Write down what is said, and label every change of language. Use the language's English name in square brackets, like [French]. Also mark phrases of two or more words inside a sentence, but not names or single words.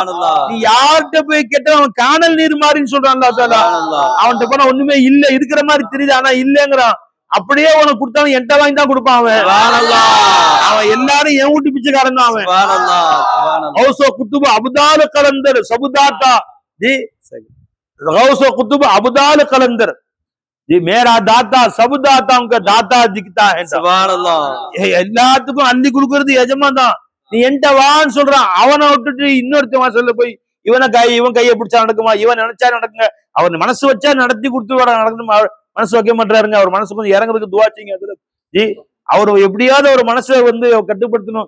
[Tamil] நீ யார்கிட்ட போய் கேட்டா அவன் காணல் நீர் மாறின்னு சொல்றான் [Arabic] الله تعالى. [Tamil] அவன்கிட்ட போனா ஒண்ணுமே இல்ல, இருக்கிற மாதிரி தெரியுது, ஆனா இல்லங்கிறான். அப்படியே உனக்கு கொடுத்தாலும் என்கிட்ட வாங்கி தான் கொடுப்பான் அவன். அவன் எல்லாரும் என் வீட்டு பிச்சைக்காரன் தான் அவன். [Hindi] குத்துபு அபுதால கலந்தர் சபுதாத்தா ஜி गौसो कुतुब अबदाल कलंदर जी मेरा दाता सब दाताओं का दाता दिखता है. [Tamil] எல்லாத்துக்கும் அள்ளி கொடுக்கறது எஜமான் தான். நீ என்கிட்ட வான்னு சொல்றான். அவனை விட்டுட்டு இன்னொருத்தவன் சொல்ல போய் இவன் கையை பிடிச்சா நடக்குமா? இவன் நினைச்சா நடக்குங்க. அவர் மனசு வச்சா நடத்தி கொடுத்து நடக்கணும். அவர் மனசு வைக்க மாட்டாருங்க. அவர் மனசு கொஞ்சம் இறங்குறதுக்கு துவா செய்யுங்க. அதுல ஜி அவர் எப்படியாவது ஒரு மனசை கட்டுப்படுத்தணும்.